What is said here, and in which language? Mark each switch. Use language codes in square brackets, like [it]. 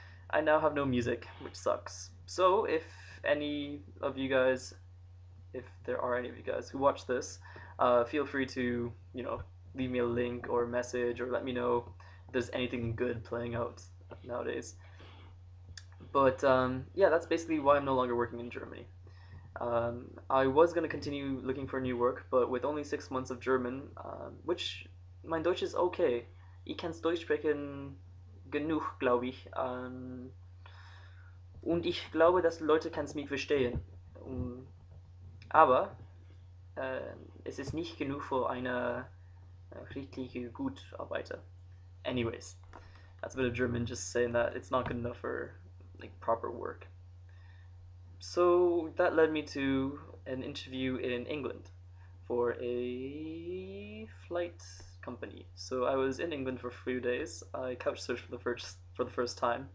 [en] I now have no music, which sucks. So if any of you guys, if there are any of you guys who watch this, feel free to, leave me a link or a message or let me know if there's anything good playing out nowadays. But yeah, that's basically why I'm no longer working in Germany. I was going to continue looking for new work, but with only 6 months of German, which [de] mein Deutsch ist okay. Ich kann Deutsch sprechen genug, glaube ich. Und ich glaube, dass Leute kann mich verstehen. Aber es ist nicht genug für eine richtige Gutarbeiter. [en] Anyways, that's a bit of German just saying that it's not good enough for like proper work. So that led me to an interview in England for a flight company. So I was in England for a few days. I couch surfed for the first time.